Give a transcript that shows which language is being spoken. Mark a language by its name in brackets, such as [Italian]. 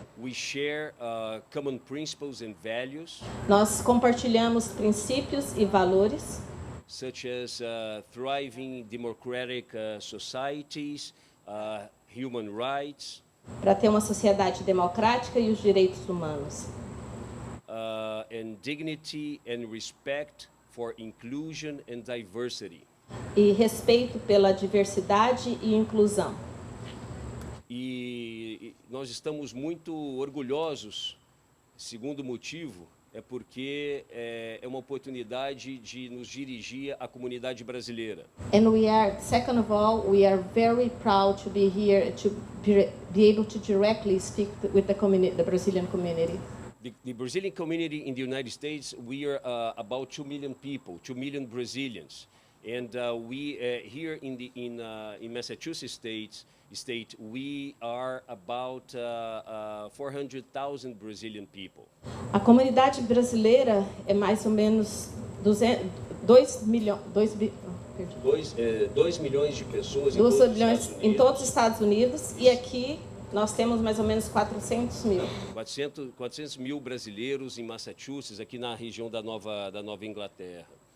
[English] we share common principles and values, [Portuguese] nós compartilhamos princípios e valores, [English] such as thriving democratic societies, human rights, [Portuguese] para ter uma sociedade democrática e os direitos humanos. [English] and dignity and respect for inclusion and diversity. [Portuguese] E respeito pela diversidade e inclusão. E nós estamos muito orgulhosos, segundo motivo, é porque é uma oportunidade de nos dirigir à comunidade brasileira. [English] And second of all, we are very proud to be here to be able to directly speak with the Brazilian community. The Brazilian community in the United States, we are about 2 million people, 2 million Brazilians. And we here in Massachusetts state, we are about 400,000 Brazilian people. [Portuguese] A comunidade brasileira é mais ou menos 2 milhões De pessoas em todos os Estados Unidos e aqui nós temos mais ou menos 400 mil. 400 mil brasileiros em Massachusetts, aqui na região da Nova Inglaterra.